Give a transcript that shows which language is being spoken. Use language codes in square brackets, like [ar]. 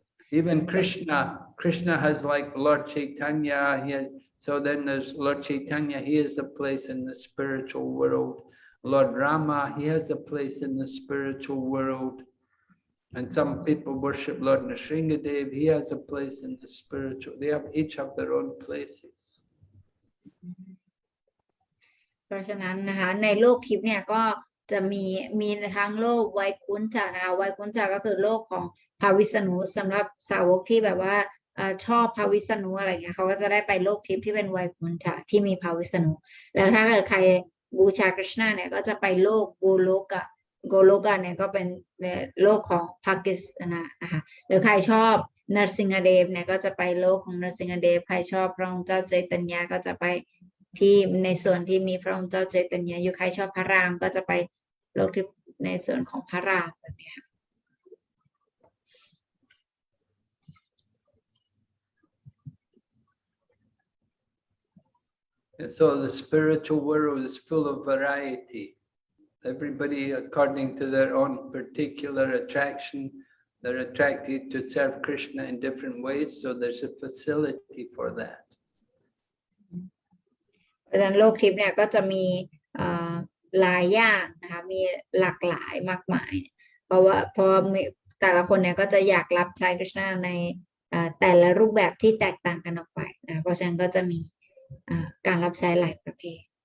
[en] Even Krishna has like Lord Chaitanya, so then there's Lord Chaitanya, he has a place in the spiritual world. Lord Rama, he has a place in the spiritual world. And some people worship Lord Nrsingadev, he has a place in the spiritual, they each have their own places. [th] เพราะฉะนั้นนะคะในโลกทิพย์เนี่ยก็จะมีทั้งโลกไวคุนจานะคะไวคุนจาก็คือโลกของพระวิษณุสำหรับสาวกที่แบบว่าชอบพระวิษณุอะไรเงี้ยเขาก็จะได้ไปโลกทิพย์ที่เป็นไวคุนจาที่มีพระวิษณุแล้วถ้าเกิดใครบูชาคริชนาเนี่ยก็จะไปโลกโกโลกะเนี่ยก็เป็น โลกของพากิสถานนะคะหรือใครชอบนรสิงหเดฟเนี่ยก็จะไปโลกของนรสิงหเดฟใครชอบพระองค์เจ้าเจตัญญาก็จะไปที่ในส่วนที่มีพระองค์เจ้าเจตัญญาอยู่ใครชอบพระรามก็จะไปโลกที่ในส่วนของพระรามแบบนี้ค่ะ [en] And so the spiritual world is full of variety. Everybody, according to their own particular attraction, they're attracted to serve Krishna in different ways, so there's a facility for that. [th] เพราะฉะนั้นโลกทิพย์เนี่ยก็จะมีหลายอย่างนะคะมีหลากหลายมากมาย เพราะมีแต่ละคนเนี่ยก็จะอยากรับใช้คริชนาในแต่ละรูปแบบที่แตกต่างกันออกไปนะเพราะฉะนั้นก็จะมีการรับใช้หลายประเภท